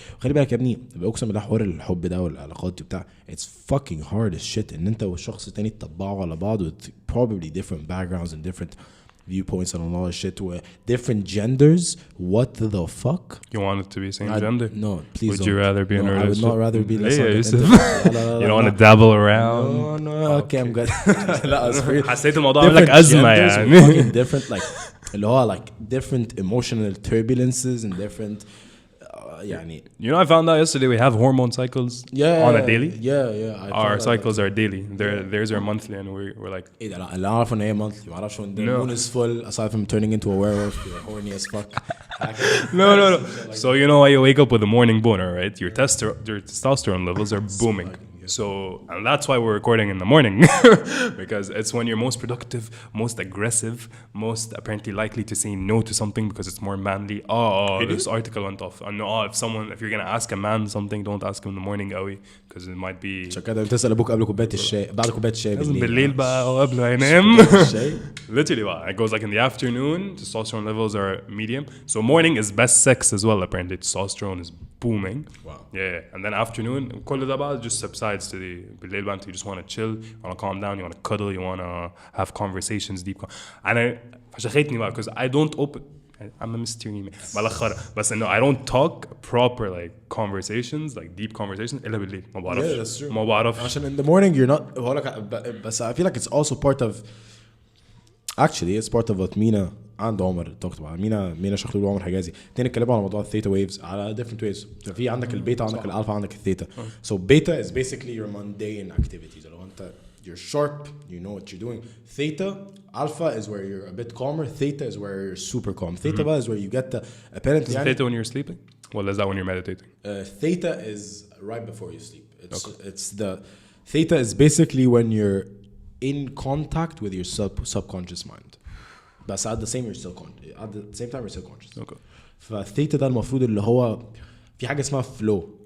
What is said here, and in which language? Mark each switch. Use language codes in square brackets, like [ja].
[ar] خلي بالك يا ابني, بأقسم بالله حوار الحب ده والعلاقات بتاع, [en] it's fucking hard as shit [ar] إن أنت والشخص التاني تطبعوا على بعض [en] with probably different backgrounds and different viewpoints and all that shit, with different genders. What the fuck? You want it to be same gender? No, please. Would don't. you rather be in a relationship? I would not rather be. Yousef. You don't want to dabble around? No, okay, I'm good. [ar] لا, حسيت الموضوع عامل لك أزمة يعني. [en] Different like [ar] اللي هو [en] like different emotional turbulences and different [ar] يعني. [en] You know, I found out yesterday we have hormone cycles on a daily. Yeah. Our cycles are daily. Theirs are monthly, and we're like. [ar] إيه ده, لا, اللي أعرف إن هي monthly, ما أعرفش [en] when the moon is full. Aside from turning into a werewolf, you're horny as fuck. No. So you know why you wake up with a morning boner, right? Your testosterone levels are booming. So, and that's why we're recording in the morning, because it's when you're most productive, most aggressive, most apparently likely to say no to something because it's more manly. This article went off. If you're gonna ask a man something, don't ask him in the morning [ar] قوي, [en] because it might be. [ar] عشان كده بتسأل أبوك قبل كوباية الشاي, بعد كوباية الشاي بالليل بقى أو قبل ما ينام. [en] Literally, it goes like in the afternoon, testosterone levels are medium. So morning is best sex as well. Apparently, testosterone is booming. Wow. Yeah, and then afternoon, [ar] كل ده بقى [en] just subsides to the [ar] بالليل بقى. [en] You just want to chill, you want to calm down, you want to cuddle, you want to have conversations deep. [ar] أنا فشختني بقى [en] because I don't open. I'm a mystery man. [ar] ملخرة. بس إنه [en] I don't talk proper like conversations, like deep conversations [ar] إلا بالليل. ما بعرفش. [en] Yeah, that's true. [ar] ما بعرفش. عشان [en] in the morning you're not. [ar] بس [en] I feel like it's also part of. Actually, it's part of what Mina and Omar talked about. [ar] Mina شخلول وعمر حجازي. تاني اتكلموا على موضوع الثيتا waves على [en] different waves. [ar] في عندك البيتا, عندك الالفا, عندك الثيتا. [en] So beta is basically your mundane activities. [ar] لو أنت [en] you're sharp, you know what you're doing. Theta, alpha is where you're a bit calmer. Theta is where you're super calm. Theta is where you get the apparently. Is theta when you're sleeping? Well, is that when you're meditating? Theta is right before you sleep. It's the theta is basically when you're in contact with your subconscious mind. But at the same time you're still conscious. Okay. [ar] فالثيتا ده المفروض اللي هو في حاجة اسمها flow.